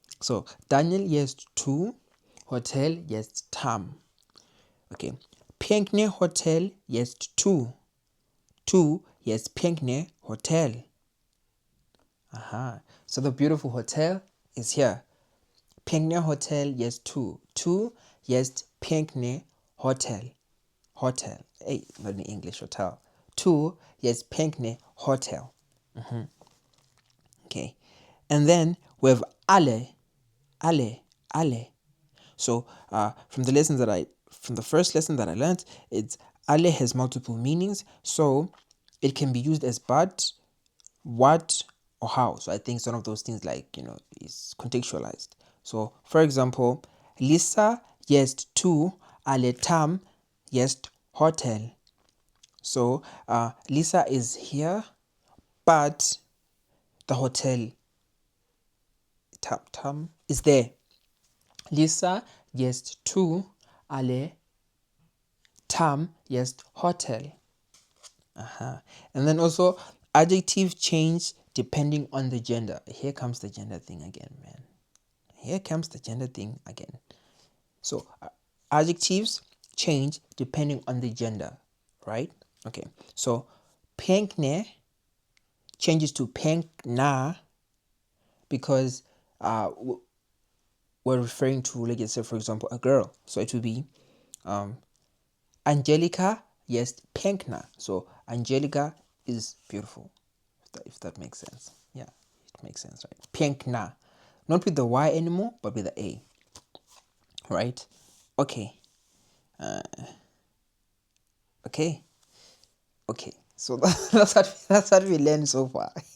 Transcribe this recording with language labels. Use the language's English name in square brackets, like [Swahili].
[Polish] So Daniel jest tu, hotel jest tam. Okay, pięknie hotel jest tu. Tu jest pięknie hotel. [English] So the beautiful hotel is here. [Polish] Pięknie hotel jest tu. Tu jest pięknie hotel. Hotel. [English] Hey, not in English, hotel. [Polish] Tu jest pięknie hotel. [English] Okay. And then we have ale. Ale. So from the first lesson that I learned, it's ale has multiple meanings. So it can be used as but, what, or how. So I think it's one of those things like, is contextualized. So for example, [Polish] Lisa jest tu, ale tam jest hotel. [English] So Lisa is here, but the hotel tam is there. [Polish] Lisa jest tu, ale tam jest hotel. [English] And then also adjective change depending on the gender. Here comes the gender thing again, man. Here comes the gender thing again. So adjectives change depending on the gender, right? Okay. So pięknie changes to piękna because we're referring to, like, let's say, for example, a girl. So it will be Angelica [Polish] jest piękna. [English] So Angelica is beautiful, if that makes sense. Yeah, it makes sense, right? Piękna. Not with the Y anymore, but with the A. Right? Okay. Okay. Okay. So that's what we learned so far.